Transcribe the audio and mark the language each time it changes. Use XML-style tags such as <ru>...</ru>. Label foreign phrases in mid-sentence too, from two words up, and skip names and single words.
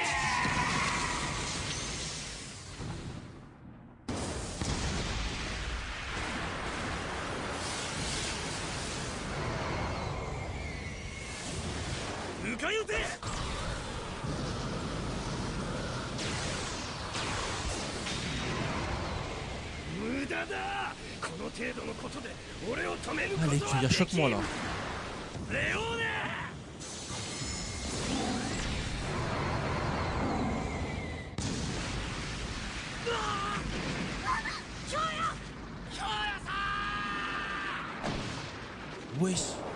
<ja>迎え撃て。無駄だ。この程度のことで俺を止めることはできん。</ja> <fr>Allez, tu viens, choque-moi là.</fr> <ja>レオーネ。京也、京也さん。</ja> <fr>Wesh.</fr>